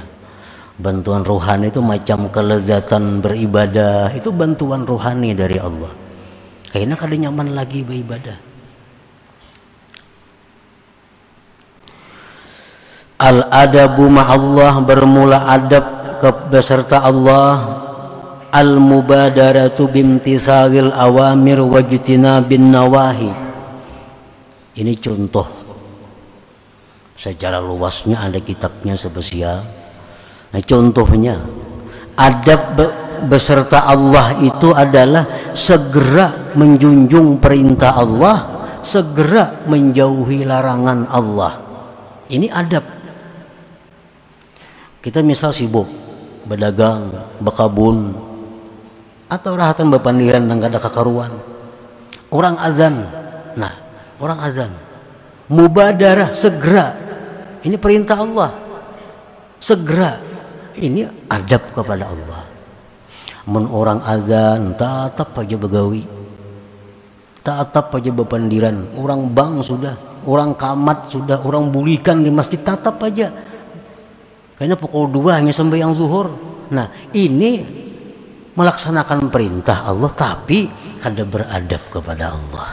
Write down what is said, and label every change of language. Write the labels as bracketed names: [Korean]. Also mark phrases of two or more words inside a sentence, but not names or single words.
[Indonesian] Bantuan rohani itu macam kelezatan beribadah, itu bantuan rohani dari Allah. [Banjar] Kayaknya kada nyaman lagi beribadah. [Arabic] الأدب مع الله, [Banjar] bermula adab beserta Allah. [Arabic] المبادرة بامتثال الأوامر واجتناب النواهي. [Indonesian] Ini contoh. Secara luasnya ada kitabnya spesial. Nah, contohnya adab beserta Allah itu adalah segera menjunjung perintah Allah, segera menjauhi larangan Allah. Ini adab. [Banjar] Kita misal sibuk berdagang, berkabun, atau rahatan berpandiran dan kada kakaruan. [Indonesian] Orang azan. Nah, orang azan. Mubadarah, segera. Ini perintah Allah. Segera. Ini adab kepada Allah. [Banjar] Mun orang azan, tatap aja begawi. Tatap aja berpandiran. Orang bank sudah, orang kamat sudah, orang bulikan di masjid, tatap aja. Kayaknya pukul 2 hanya sembahyang zuhur. Nah, ini melaksanakan perintah Allah tapi kada beradab kepada Allah.